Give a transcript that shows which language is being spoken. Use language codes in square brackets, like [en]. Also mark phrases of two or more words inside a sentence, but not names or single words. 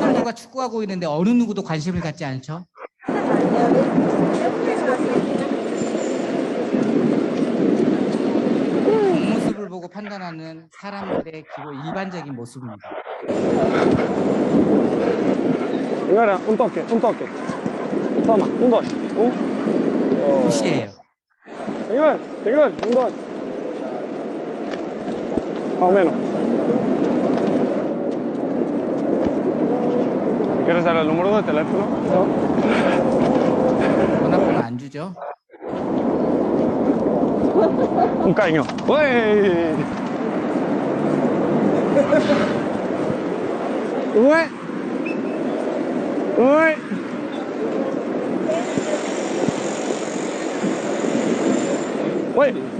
[ko] 모두가 축구하고 있는데 어느 누구도 관심을 갖지 않죠? 겉모습을 보고 판단하는 사람들의 일반적인 모습입니다. [es] Señora, un toque, un toque. Toma, un dos. [ko] 무시해요. [es] Señor, señor, un dos. Más o menos. ¿Quieres dar el número de teléfono? [ko] 전화번호 안 주죠? [es] Un caño. ¡Uy! ¡Uy! ¡Uy! ¡Uy!